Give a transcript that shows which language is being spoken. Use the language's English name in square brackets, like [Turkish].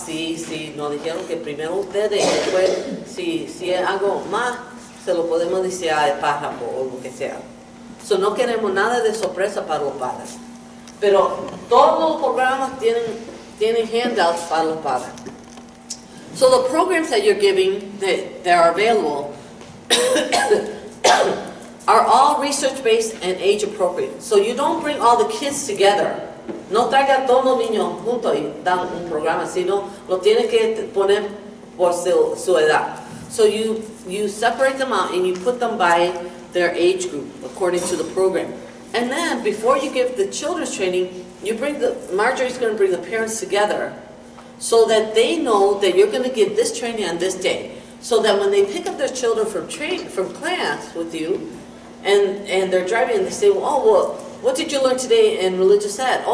[Spanish] Sí, nos dijeron que primero ustedes y después, si es algo más, se lo podemos decir al párrafo o lo que sea. So, no queremos nada de sorpresa para los padres. Pero todos los programas tienen handouts para los padres. [English] So the programs that you're giving that are available are all research-based and age-appropriate. So you don't bring all the kids together. [Spanish] No traigan todos los niños juntos y dan un programa, sino lo tienes que poner por su edad. [English] So you separate them out and you put them by their age group according to the program. And then before you give the children's training, Marjorie's going to bring the parents together so that they know that you're going to give this training on this day. So that when they pick up their children from class with you, and they're driving and they say, well, what did you learn today in religious ed?